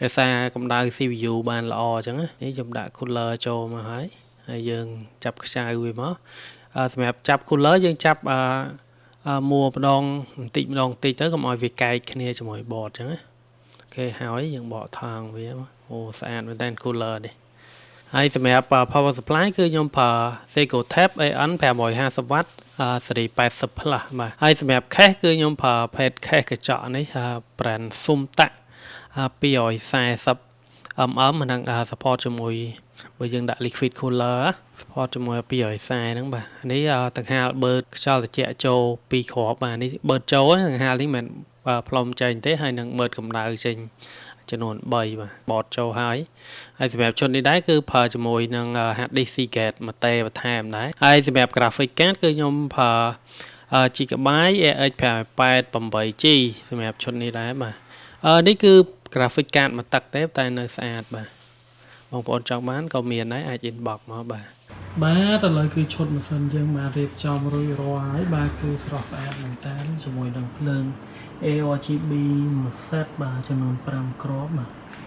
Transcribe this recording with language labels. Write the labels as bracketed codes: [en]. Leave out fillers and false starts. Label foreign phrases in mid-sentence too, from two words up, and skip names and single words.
[km] ក្សាកម្ដៅ CPU បានល្អអញ្ចឹងនេះខ្ញុំដាក់ cooler ចូលមកហើយយើងចាប់ខ្ចៅវាមកសម្រាប់ចាប់ cooler យើងចាប់មួម្ដងបន្តិចម្ដងតិចទៅកុំឲ្យវាកែកគ្នាជាមួយ board អញ្ចឹងណាអូខេហើយយើងបកថងវាអូស្អាតមែនតើ cooler នេះហើយសម្រាប់ [en] power supply [km] គឺខ្ញុំប្រើ Segotab AN 550W ស៊េរី80 Plus បាទហើយសម្រាប់ case គឺខ្ញុំប្រើ page case កញ្ចក់នេះ brand Sumta 240 mm ហ្នឹង support ជាមួយបើយើងដាក់ [en] liquid cooler [km] support ជាមួយ240ហ្នឹងបាទនេះដង្ហាលបឺតខ្យល់ត្រជាក់ចូល2គ្រាប់បាទនេះបឺតចូលដង្ហាលនេះ មិនផ្លុំចេញទេហើយនឹងបឺតកម្ដៅចេញចំនួន3បាទបតចូលហើយសម្រាប់ឈុតនេះដែរគឺប្រើជាមួយនឹង hard disk Seagate មួយតេបន្ថែមដែរហើយសម្រាប់ [en] graphic card [km] គឺខ្ញុំប្រើGigabyte RX 588G សម្រាប់ឈុតនេះដែរបាទនេះគឺ [en] graphic card [km] មួយទឹកទេតែនៅស្អាតបាទបងប្អូនចង់បានក៏មានដែរអាច inbox មកបាទឥឡូវគឺឈុតម៉ាស៊ីនយើងបានរៀបចំរួចរាល់ហើយបាទគឺស្រស់ស្អាតមែនតើជាមួយនឹងភ្លើង ARGB មួយ set បាទចំនួន5គ្រាប់បាទ